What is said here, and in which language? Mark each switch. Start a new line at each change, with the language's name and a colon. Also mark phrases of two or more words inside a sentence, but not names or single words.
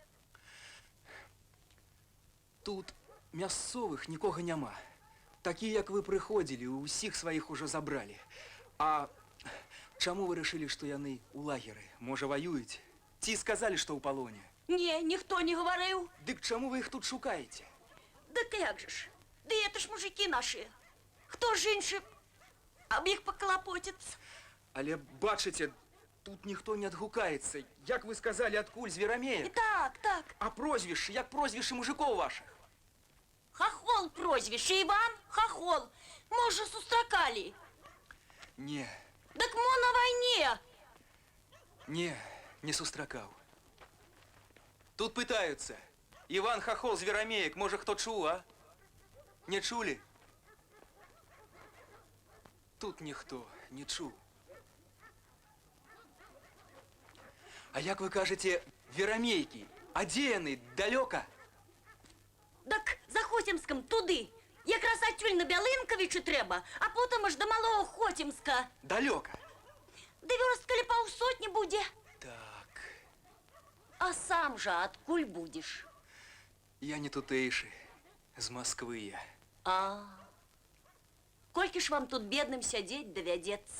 Belarusian: Тут мясцовых нікога няма. Такія, як вы прыходзілі, усіх сваіх ужо забралі. А чаму вы рашылі, што яны ў лагеры? Можа, ваююць? Ці сказалі, што ў палоне?
Ukrainian: Не, ніхто не говорив.
Belarusian: Дык чаму вы іх тут шукаеце?
Russian: Так як же ж? Да это ж мужики наши.
Ukrainian: Хто ж інший об їх поклопотиться?
Belarusian: Але бачыце, тут ніхто не адгукаецца. Як вы сказалі, адкуль з Верамея? Так, так. А прозвішчы, як прозвішчы мужикоў вашых?
Russian: Хохол прозвище, Иван Хохол.
Belarusian: Може, сустракали? Не, Так мо на войне. не сустракаў. Тут пытаюцца. Іван Хохол з Верамеек, можа, хто чуў, а? Не чулі? Тут ніхто не чуў. А як вы кажаце, Верамейкі, а дзе яны, далёка?
Ukrainian: Так за Хотімском туди. Якраз атюль на Бялинковичі треба, а потім аж до Малого Хотімська.
Belarusian: Далёка. Да вёрст калі паўсотні буде. Так,
Russian: А сам же откуль будешь?
Belarusian: я не тутэйшы, з Москвы я. А, колькі ж вам тут бедным сядзець давядзецца?